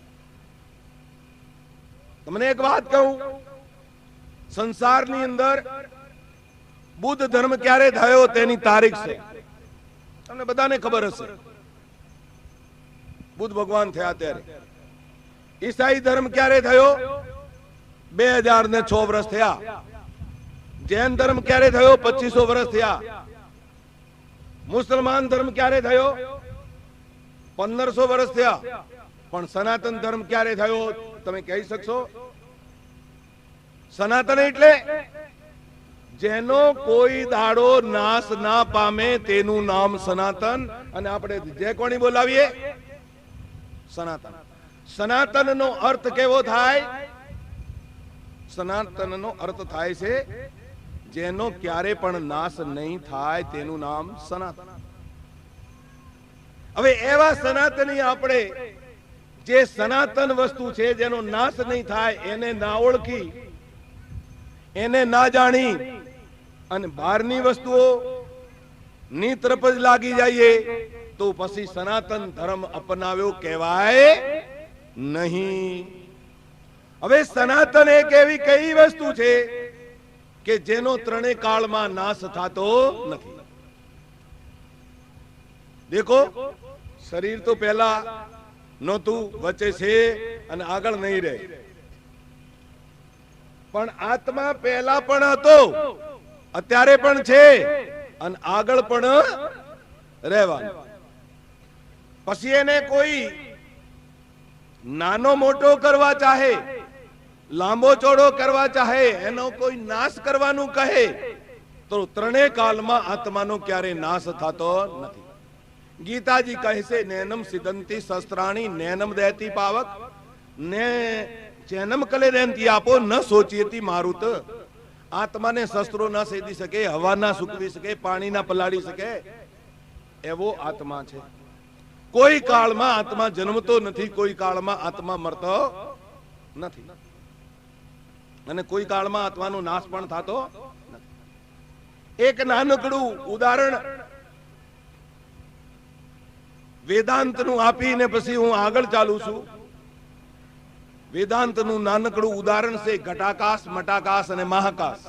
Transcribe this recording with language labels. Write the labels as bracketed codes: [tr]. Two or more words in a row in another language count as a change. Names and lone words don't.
[gu] તમને એક વાત કહું, સંસારની અંદર બુદ્ધ ધર્મ ક્યારે થયો તેની તારીખ છે, તમને બધાને ખબર હશે. બુદ્ધ ભગવાન થયા ત્યારે. ઈસાઈ ધર્મ ક્યારે થયો? 2006 વર્ષ થયા. જૈન ધર્મ ક્યારે થયો? 2500 વર્ષ થયા. મુસલમાન ધર્મ ક્યારે થયો? 1500 વર્ષ થયા. પણ સનાતન ધર્મ ક્યારે થયો તમે કહી શકશો? સનાતન એટલે જેનો કોઈ દાડો નાશ ના પામે તેનુ નામ સનાતન. અને આપણે જે કોણી બોલાવીએ સનાતન. સનાતન નો અર્થ કેવો થાય? સનાતન નો અર્થ થાય છે જેનો ક્યારે પણ નાશ નહીં થાય તેનુ નામ સનાતન. હવે એવા સનાતની આપણે જે સનાતન વસ્તુ છે જેનો નાશ નહીં થાય એને ના ઓળખી, એને ના જાણી અને બહારની વસ્તુઓ ની તરફ જ લાગી જાઇએ તો પછી સનાતન ધર્મ અપનાવ્યો કહેવાય નહીં. હવે સનાતન એક એવી કઈ વસ્તુ છે કે જેનો ત્રણે કાળમાં નાશ થતો નથી. દેખો, શરીર તો પહેલા નહોતું, વચ્ચે છે અને આગળ નહીં રહે. પણ આત્મા પહેલા પણ હતો, અત્યારે પણ છે અને આગળ પણ રહેવાનું. પછી એને કોઈ નાનો મોટો કરવા ચાહે, લાંબો ચૌડો કરવા ચાહે, એનો કોઈ નાશ કરવાનુ કહે તો ત્રણેય કાલ મેં આત્મા નો ક્યારે નાશ થાતો નથી. ગીતાજી કહે સે [sa] नैनम सिदंती शस्त्राणी नैनम देती पावक ने चैनम कले रेंती आपो न सोचियती मारुत. [gu] આત્મા ને શસ્ત્રો ના સેદી સકે, હવા ના સુકવી સકે, પાની ના પલાડી સકે એવો આત્મા છે. કોઈ કાલ મેં આત્મા જન્મતો નથી, કોઈ કાલ મેં આત્મા મરતો નથી. અને કોઈ કાળમાં આત્માનો નાશ પણ થતો નથી। એક નાનકડું ઉદાહરણ વેદાંતનું આપીને પછી હું આગળ ચાલુ છું। વેદાંતનું નાનકડું ઉદાહરણ છે ઘટાકાશ, મટાકાશ અને મહાકાશ।